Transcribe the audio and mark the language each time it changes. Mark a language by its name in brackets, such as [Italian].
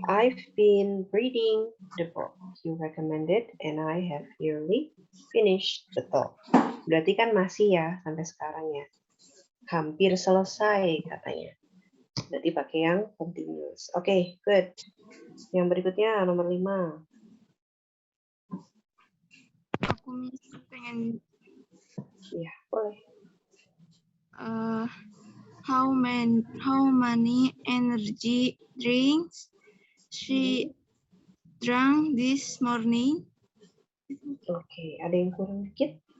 [English] I've been reading the book you recommended and I have nearly finished. [Indonesian] Betul. Berarti kan masih ya sampai sekarang ya. Hampir selesai katanya. Berarti pakai yang continuous. Oke, good. Yang berikutnya nomor 5. Aku pengen Ya, boleh. [English] how many energy drinks she drank this morning? [Indonesian] Oke, ada yang kurang dikit?